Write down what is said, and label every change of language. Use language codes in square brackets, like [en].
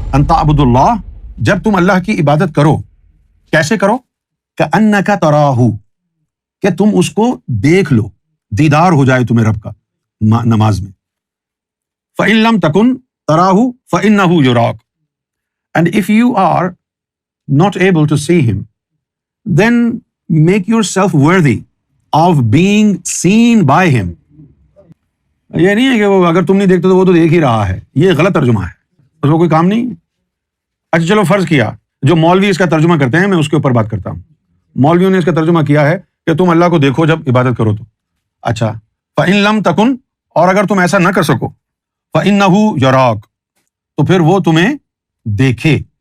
[ar] ان تعبدوا اللہ، [ur] جب تم اللہ کی عبادت کرو، کیسے کرو؟ [ar] کأنک تراہ، [ur] کہ تم اس کو دیکھ لو، دیدار ہو جائے تمہیں رب کا نماز میں. [ar] فإن لم تکن تراہ فإنہ یراک، [en] and if you are not able to see him, then make yourself worthy of being seen by him. [ur] یہ نہیں ہے کہ وہ اگر تم نہیں دیکھتے تو وہ تو دیکھ ہی رہا ہے، یہ غلط ترجمہ ہے، اس کو کوئی کام نہیں. اچھا چلو فرض کیا جو مولوی اس کا ترجمہ کرتے ہیں، میں اس کے اوپر بات کرتا ہوں. مولویوں نے اس کا ترجمہ کیا ہے کہ تم اللہ کو دیکھو جب عبادت کرو تو. اچھا [ar] فإن لم تکن، [ur] اور اگر تم ایسا نہ کر سکو، [ar] فإنہ یراک، [ur] تو پھر وہ تمہیں دیکھے.